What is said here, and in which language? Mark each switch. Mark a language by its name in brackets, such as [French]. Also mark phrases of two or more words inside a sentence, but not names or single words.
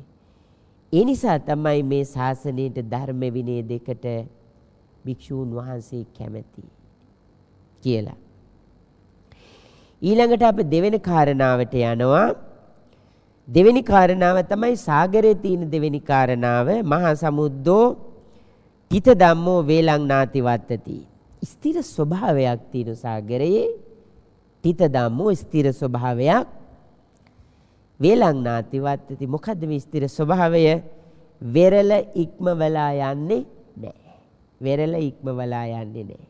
[Sinhala] ඒ නිසා තමයි මේ ශාසනයේ ධර්ම විනය දෙකට භික්ෂූන් වහන්සේ කැමැති කියලා. ඊළඟට අපි දෙවෙනි කාරණාවට යනවා. දෙවෙනි කාරණාව තමයි සාගරයේ තියෙන දෙවෙනි කාරණාව. [Pali] මහා සමුද්දෝ තිත ධම්මෝ වේලං නාති වත්තති. [Sinhala] ස්ථිර ස්වභාවයක් තියෙන සාගරයේ [Pali] තිත ධම්මෝ [Sinhala] ස්ථිර ස්වභාවයක්. [Pali] වේලං නාති වත්තති. [Sinhala] මොකද්ද මේ ස්ථිර ස්වභාවය? වෙරළ ඉක්මවලා යන්නේ නැහැ. වෙරළ ඉක්මවලා යන්නේ නැහැ.